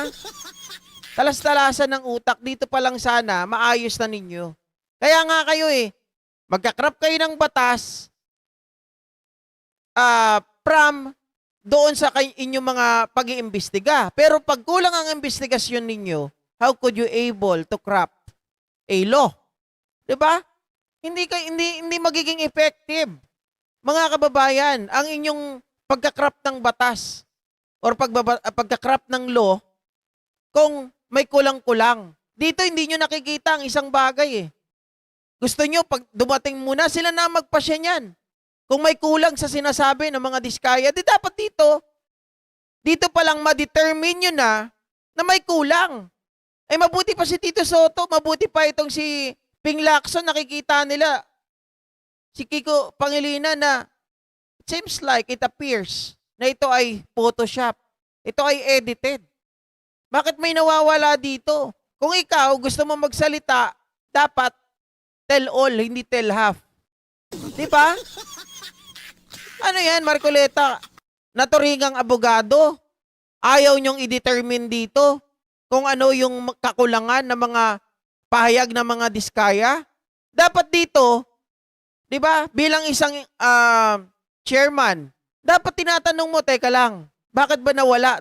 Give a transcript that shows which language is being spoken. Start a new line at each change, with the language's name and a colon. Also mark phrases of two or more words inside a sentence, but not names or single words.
Filipino: Talas-talasan ng utak dito pa lang sana maayos na ninyo. Kaya nga kayo eh, magkakrap kayo ng batas from doon sa inyong mga pag-iimbestiga. Pero pag kulang ang investigasyon ninyo,
English: how could you able to craft a law?
Filipino: 'Di ba? Hindi magiging effective. Mga kababayan, ang inyong pagkakrap ng batas or pagkakrap ng law kung may kulang-kulang. Dito hindi nyo nakikita ang isang bagay eh. Gusto nyo, pag dumating muna, sila na magpasya niyan. Kung may kulang sa sinasabi ng mga diskaya, di dapat dito pa lang ma-determine nyo na may kulang. Ay mabuti pa si Tito Soto, mabuti pa itong si Ping Lacson, nakikita nila si Kiko Pangilinan na
English: it seems like, it appears
Filipino: na ito ay Photoshop. Ito ay edited. Bakit may nawawala dito? Kung ikaw gusto mo magsalita, dapat
English: tell all,
Filipino: hindi
English: tell half.
Filipino: Di ba? Ano yan, Marcoleta? Naturingang abogado. Ayaw nyong i-determine dito kung ano yung kakulangan ng mga pahayag ng mga diskaya. Dapat dito, di ba, bilang isang chairman, dapat tinatanong mo, teka lang, bakit ba nawala?